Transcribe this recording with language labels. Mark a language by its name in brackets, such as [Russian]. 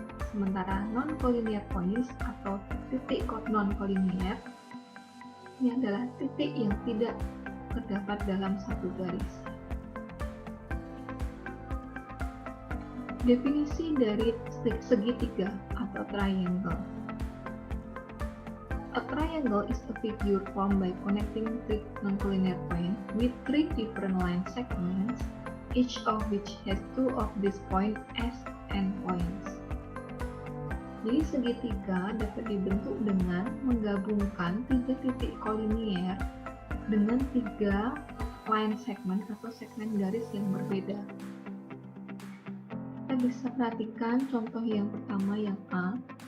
[Indonesian] Sementara non-collinear points atau titik non-collinear ini adalah titik yang tidak terdapat dalam satu garis. Definisi dari segitiga atau triangle. [English] A triangle is a figure formed by connecting three non-collinear points with three different line segments, each of which has two of these points as endpoints. [Indonesian] Jadi segitiga dapat dibentuk dengan menggabungkan tiga titik kolinier dengan tiga line segment atau segmen garis yang berbeda. Kita bisa perhatikan contoh yang pertama yang A.